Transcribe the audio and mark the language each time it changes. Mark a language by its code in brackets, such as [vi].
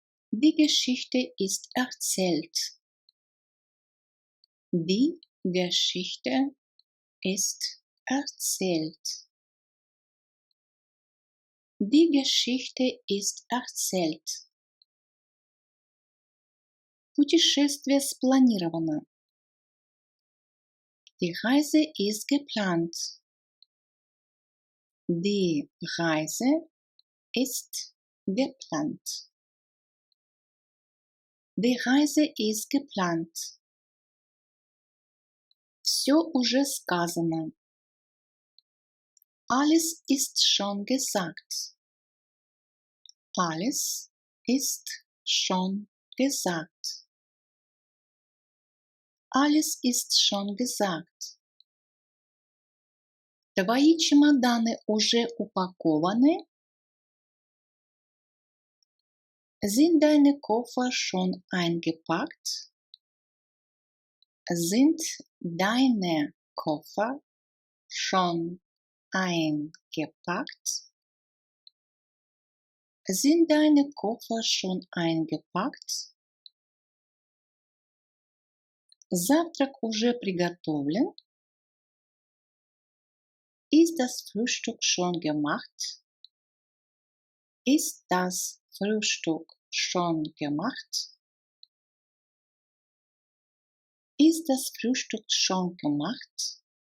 [de] Die Geschichte ist erzählt. Die Geschichte ist erzählt. Die Geschichte ist erzählt. [ru] Путешествие спланировано. [de] Die Reise ist geplant. Die Reise ist geplant. Die Reise ist geplant. [ru] Все уже сказано. [de] Alles ist schon gesagt. Alles ist schon gesagt. Alles ist schon gesagt. [ru] Твои чемоданы уже упакованы? [de] Sind deine Koffer schon eingepackt? Sind deine Koffer schon eingepackt? Sind deine Koffer schon eingepackt? [ru] Завтрак уже приготовлен? [de] Ist das Frühstück schon gemacht? Ist das Frühstück schon gemacht? Ist das Frühstück schon gemacht?